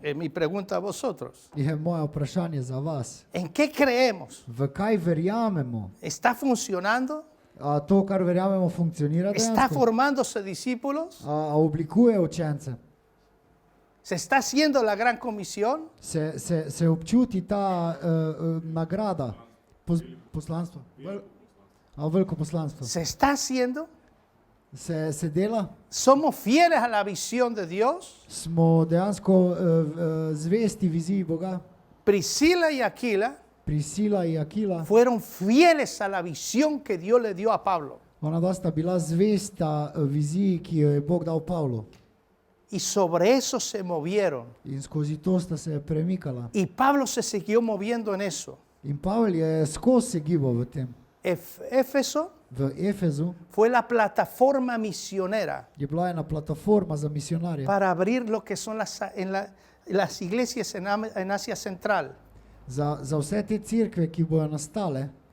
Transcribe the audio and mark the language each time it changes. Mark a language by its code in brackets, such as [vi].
[es] Es mi pregunta a vosotros. [sl] Je moje vprašanje za vas. [es] ¿En qué creemos? [sl] V kaj verjamemo? [es] ¿Está funcionando? [sl] A to, kar verjamemo, funkcionira [es] ¿Está [sl] dejansko? [es] formándose discípulos? [sl] A oblikuje učence? [es] ¿Se está haciendo la gran comisión? [sl] Se občuti ta nagrada, poslanstvo? Veliko poslanstvo. [es] ¿Se está haciendo? [sl] Se dela? [es] ¿Somos fieles a la visión de Dios? [sl] Smo dejansko zvesti viziji Boga. [es] Priscila y Aquila [sl] Priscila in Akila, [es] fueron fieles a la visión que Dios le dio a Pablo. [sl] ona dva sta bila zvesta viziji, ki jo je Bog dal Pavlu. [es] Y sobre eso se movieron. [sl] In skozi to sta se premikala. [es] Y Pablo se siguió moviendo en eso. [sl] In Pavel je skozi se gibal v tem. [es] Éfeso [sl] V Efezu [es] fue la plataforma misionera [sl] je bila ena platforma za misionarje, [es] para abrir lo que son las iglesias en Asia Central. [sl] za vse te cerkve, ki bojo nastale.